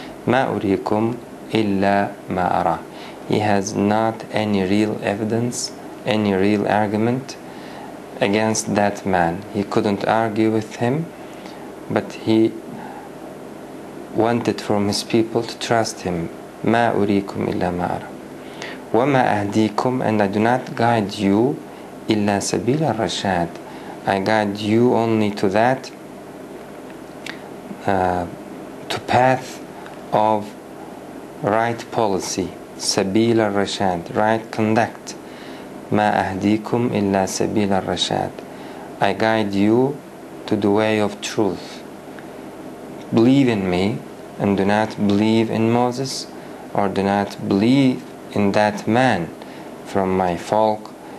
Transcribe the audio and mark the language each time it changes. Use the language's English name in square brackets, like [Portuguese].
[Arabic] ما أريكم إلا ما أرى. [English] He has not any real evidence, any real argument against that man. He couldn't argue with him, but he wanted from his people to trust him. [Arabic] ما أريكم إلا ما أرى وما أهديكم, [English] and I do not guide you [Arabic] إلا سبيل الرشاد. [English] I guide you only to that to path of right policy, [Arabic] سبيل الرشاد, [English] right conduct. [Arabic] ما أهديكم إلا سبيل الرشاد. [English] I guide you to the way of truth. Believe in me and do not believe in Moses, or do not believe in that man from my folk.